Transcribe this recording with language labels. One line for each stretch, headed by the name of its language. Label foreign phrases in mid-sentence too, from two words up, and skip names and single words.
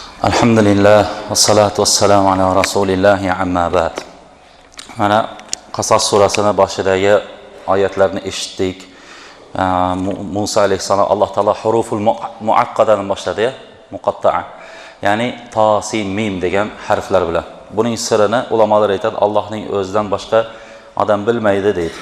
Arabic: الحمد لله والصلاة والسلام على رسول الله أما بعد.
Uzbek: Mana Qasas surasini boshidagi oyatlarni eshitdik. Musa alayhisalom Alloh taolo huruful muaqqadadan boshladi, muqatta'a. Ya'ni to, sin, mim degan harflar bilan. Buning sirini ulamolar aytadi, Allohning o'zidan boshqa odam bilmaydi deydi.